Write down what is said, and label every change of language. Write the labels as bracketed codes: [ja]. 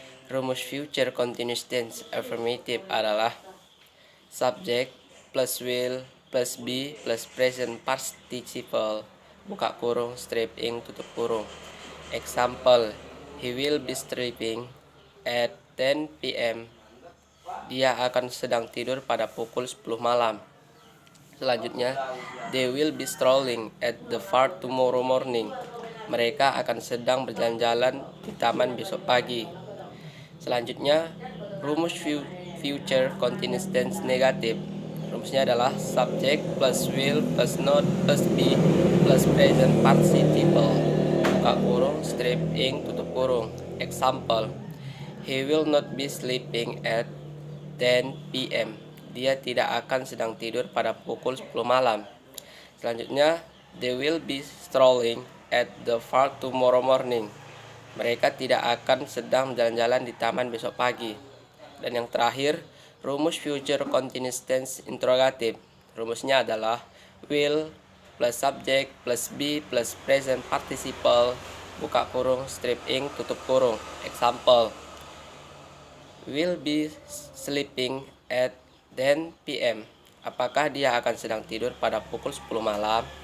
[id] Rumus future continuous tense affirmative adalah subject plus will plus be plus present participle buka kurung stripping tutup kurung. [en] Example, he will be sleeping at 10 p.m. [id] Dia akan sedang tidur pada pukul 10 malam. [en] Selanjutnya, they will be strolling at the park tomorrow morning. [id] Mereka akan sedang berjalan-jalan di taman besok pagi. Selanjutnya, rumus future continuous tense negatif. Rumusnya adalah subject plus will plus not plus be plus present participle buka kurung strip ing tutup kurung. [en] Example, he will not be sleeping at 10 p.m. [id] Dia tidak akan sedang tidur pada pukul 10 malam. [en] Selanjutnya, they will be strolling at the park tomorrow morning. [id] Mereka tidak akan sedang jalan-jalan di taman besok pagi. Dan yang terakhir, rumus future continuous tense interrogatif. Rumusnya adalah will plus subject plus be plus present participle buka kurung strip ing tutup kurung. [en] Example, will be sleeping at 10 p.m. [id] Apakah dia akan sedang tidur pada pukul 10 malam?